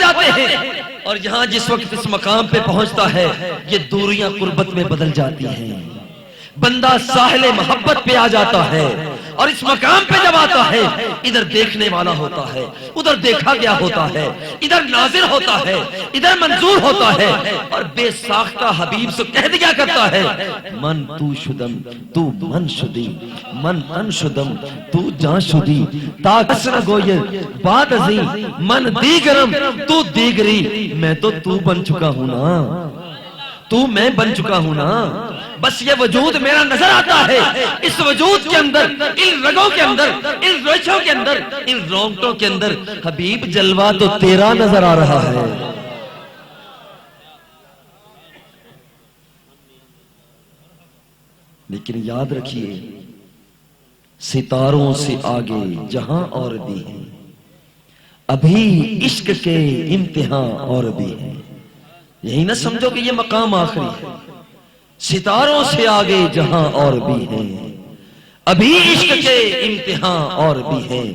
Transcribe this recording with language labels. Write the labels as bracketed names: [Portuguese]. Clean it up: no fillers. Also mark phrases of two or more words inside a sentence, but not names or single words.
[Urdu] جاتے ہیں، اور یہاں جس وقت اس مقام پہ پہنچتا ہے یہ دوریاں قربت میں بدل جاتی ہیں، بندہ ساحل محبت پہ آ جاتا ہے، اور اس مقام پہ جب آتا ہے ادھر دیکھنے والا ہوتا ہے، ادھر دیکھا گیا ہوتا ہے، ادھر ناظر ہوتا ہے، ادھر منظور ہوتا ہے، اور بے ساختہ حبیب سے کہہ دیا کرتا ہے، [Persian] من تو شدم تو من شدی، من ان شدم تو جان شدی، تاکس نہ گویر بات ازیں، من دیگرم تو دیگری، [Urdu] میں تو بن چکا ہوں نا، تو میں بن چکا ہوں نا، بس یہ وجود میرا نظر آتا ہے، اس وجود کے اندر، ان رگوں کے اندر، ان ریشوں کے اندر، ان رونگٹوں کے اندر حبیب جلوہ تو تیرا نظر آ رہا ہے۔ لیکن یاد رکھیے، ستاروں سے آگے جہاں اور بھی ہیں، ابھی عشق کے امتحان اور بھی ہیں، یہی نہ سمجھو کہ یہ مقام آخری ہے، ستاروں سے آگے جہاں اور بھی ہیں، ابھی عشق کے امتحان اور بھی ہیں۔